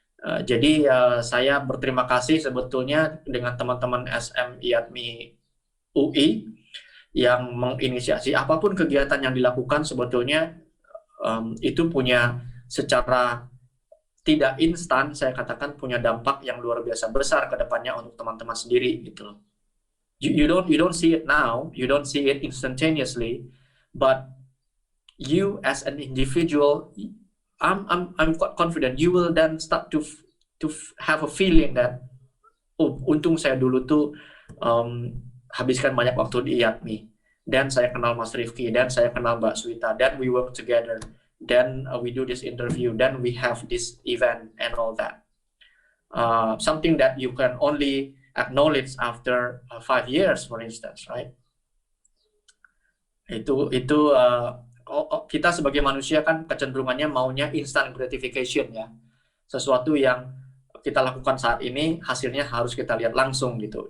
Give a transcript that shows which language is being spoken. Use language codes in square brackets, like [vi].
[id] Jadi saya berterima kasih sebetulnya dengan teman-teman SM IATMI UI yang menginisiasi apapun kegiatan yang dilakukan sebetulnya itu punya secara tidak instan, saya katakan punya dampak yang luar biasa besar ke depannya untuk teman-teman sendiri gitu loh. [en] You don't see it now, you don't see it instantaneously, but you as an individual, I'm quite confident you will then start to have a feeling that [id] untung saya dulu tuh habiskan banyak waktu di IATMI, dan saya kenal Mas Rifki, dan saya kenal Mbak Swita, dan [en] we work together, then we do this interview, then we have this event and all that. Something that you can only acknowledge after 5 years, for instance, right? [id] Itu kita sebagai manusia kan kecenderungannya maunya [en] instant gratification [id] ya, sesuatu yang kita lakukan saat ini hasilnya harus kita lihat langsung gitu.